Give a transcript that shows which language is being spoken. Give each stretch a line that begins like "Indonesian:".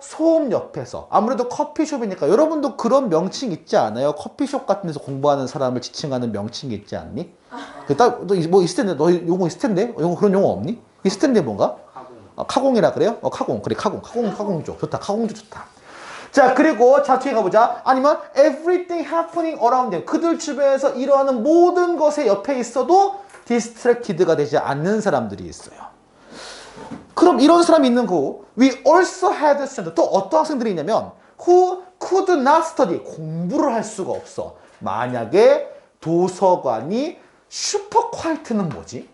Korean: 소음 옆에서. 아무래도 커피숍이니까. 여러분도 그런 명칭 있지 않아요? 커피숍 같은 데서 공부하는 사람을 지칭하는 명칭이 있지 않니? 뭐 있을 텐데, 너 용어 있을 텐데? 그런 용어 없니? 있을 텐데 뭔가? 카공이라 그래요? 카공. 그래, 카공조. 좋다. 카공조 좋다. 자, 그리고 자, 뒤에 가보자.
English: 아니면 everything happening around them.
Korean: 그들 주변에서 일어나는 모든 것에 옆에 있어도 distracted가 되지 않는 사람들이 있어요. 그럼 이런 사람이 있는 거.
English: We also had students.
Korean: 또 어떤 학생들이 있냐면
English: who could not study.
Korean: 공부를 할 수가 없어. 만약에 도서관이 슈퍼 콰이트는 뭐지?